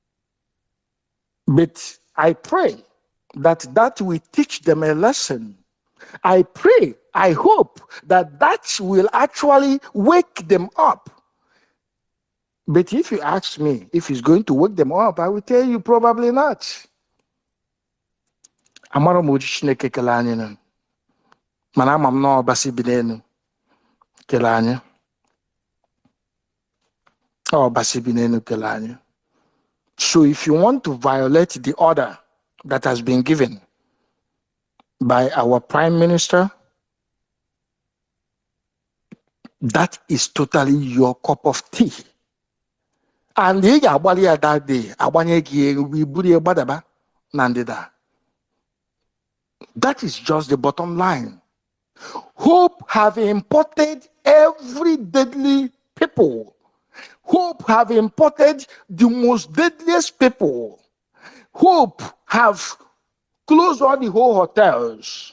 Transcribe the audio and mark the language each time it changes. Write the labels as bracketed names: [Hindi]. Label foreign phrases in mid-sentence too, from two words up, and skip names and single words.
[English] But I pray that will teach them a lesson I pray, I hope that that will actually wake them up. But if you ask me if it's going to wake them up, I will tell you probably not. [Igbo] Amara m oji Chineke kele anyị nụ. Mana ama m na ọbasi bi n'elu kele anyị. Ọbasi bi n'elu kele anyị. [English] So if you want to violate the order that has been given by our Prime Minister, that is totally your cup of tea. [Igbo] And ị ga-agbalị ya [English] that day, [Igbo] agbanye gị elu, iburu ya gbadaba na ndịda. [English] That is just the bottom line. Hope have imported every deadly people. Hope have imported the most deadliest people. Hope have closed all the whole hotels.